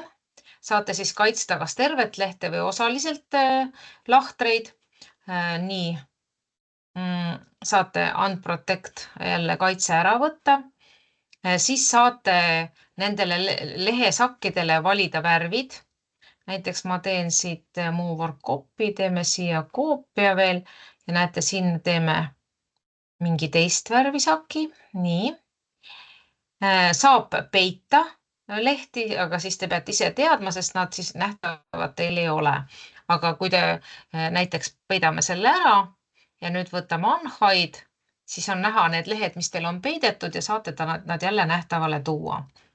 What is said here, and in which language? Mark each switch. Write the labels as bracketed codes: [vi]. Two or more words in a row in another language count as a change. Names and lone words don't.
[et] Saate siis kaitsta kas tervet lehte või osaliselt lahtreid. Nii, saate unprotect jälle kaitse ära võtta. Siis saate nendele lehesakkidele valida värvid. Näiteks ma teen siit [en] move or copy, [et] teeme siia koopia veel ja näete, siin teeme mingi teist värvi saki. Nii. Saab peita lehti, aga siis te peate ise teadma, sest nad siis nähtavad teil ei ole. Aga kui te näiteks peidame selle ära ja nüüd võtame unhide, siis on näha need lehed, mis teil on peidetud ja saate nad jälle nähtavale tuua.